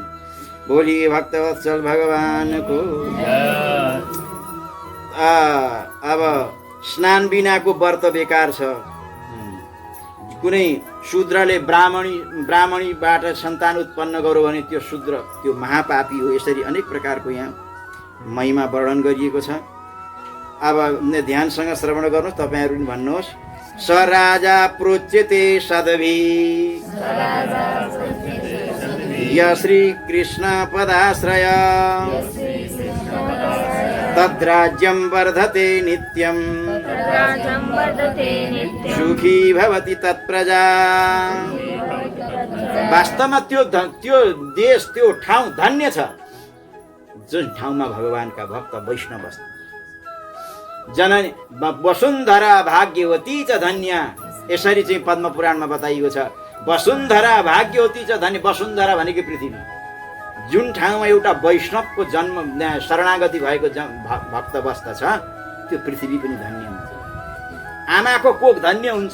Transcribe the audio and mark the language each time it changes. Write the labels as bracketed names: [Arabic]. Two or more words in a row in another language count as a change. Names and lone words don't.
[Nepali] भोलि भक्तवत्सल भगवानको। अब स्नान बिनाको व्रत बेकार छ। कुनै शूद्रले ब्राह्मणीबाट सन्तान उत्पन्न गर्यो भने त्यो शूद्र, त्यो महापापी हो। यसरी अनेक प्रकारको यहाँ महिमा वर्णन गरिएको छ। अब ध्यानसँग श्रवण गर्नुहोस्, तपाईँहरू पनि भन्नुहोस्। [Sanskrit] स राजा प्रोच्यते सदभि य श्री कृष्ण पदाश्रय तद्राज्यं वर्धते नित्यं सुखी भवति तत्प्रजा। [Nepali] वास्तवमा त्यो देश, त्यो ठाउँ धन्य छ जुन ठाउँमा भगवानका भक्त वैष्णव बस्छन्। [Sanskrit] जननी वसुन्धरा भाग्यवती च धन्य, [Nepali] यसरी चाहिँ पद्म पुराणमा बताइएको छ। [Sanskrit] वसुन्धरा भाग्यवती च धन्य। [Nepali] वसुन्धरा भनेको पृथ्वी। जुन ठाउँमा एउटा वैष्णवको जन्म शरणागति भएको भक्त बस्दछ त्यो पृथ्वी पनि धन्य हुन्छ। आमाको कोख धन्य हुन्छ।